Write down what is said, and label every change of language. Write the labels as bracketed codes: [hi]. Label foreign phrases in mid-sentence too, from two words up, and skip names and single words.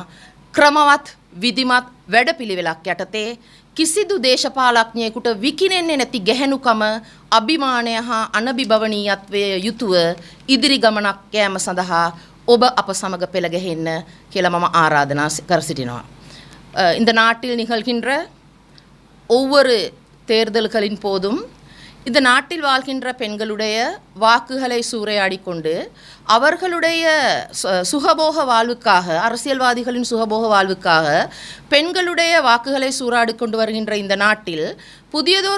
[si] ක්‍රමවත් විධිමත් වැඩපිළිවෙලක් යටතේ කිසිදු දේශපාලඥයෙකුට විකිනෙන්නේ නැති ගැහැණුකම, අභිමානය හා අනබිබවනීයත්වයේ යුතුව ඉදිරි ගමනක් යෑම සඳහා ඔබ අප සමග පෙළ ගැහෙන්න කියලා මම ආරාධනා කර සිටිනවා. [ta] இந்த நாட்டில் நிகழ்கின்ற ஒவ்வொரு தேர்தல்களின் போதும் இந்த நாட்டில் வாழ்கின்ற பெண்களுடைய வாக்குகளை சூறையாடி கொண்டு அவர்களுடைய சுகபோக வாழ்வுக்காக, அரசியல்வாதிகளின் சுகபோக வாழ்வுக்காக பெண்களுடைய வாக்குகளை சூறாடி கொண்டு வருகின்ற இந்த நாட்டில் புதியதோர்